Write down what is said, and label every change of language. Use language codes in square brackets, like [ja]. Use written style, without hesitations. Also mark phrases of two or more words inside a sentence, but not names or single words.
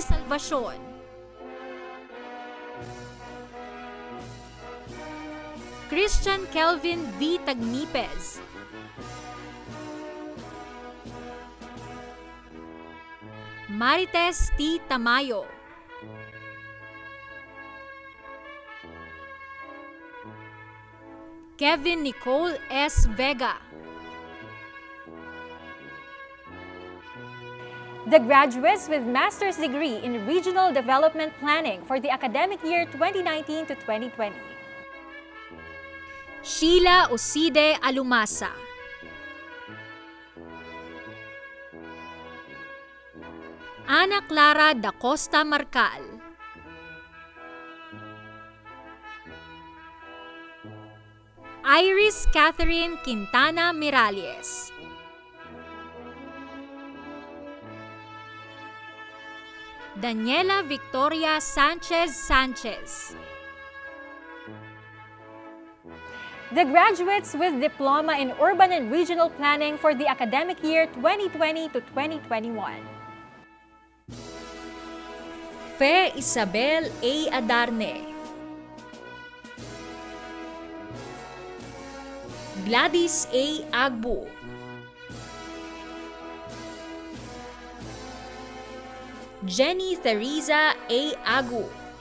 [en] Salvacion, Christian Kelvin V. Tagnipez, Marites T. Tamayo, Kevin Nicole S. Vega, The graduates with master's degree in Regional Development Planning for the academic year 2019 to 2020. Sheila Oside Alumasa, Ana Clara da Costa Marcal, Iris Catherine Quintana Miralles. Daniela Victoria Sanchez Sanchez. The graduates with Diploma in Urban and Regional Planning for the academic year 2020 to 2021. Fe Isabel A. Adarne. Gladys A. Agbu. Jenny Theresa A. Agu.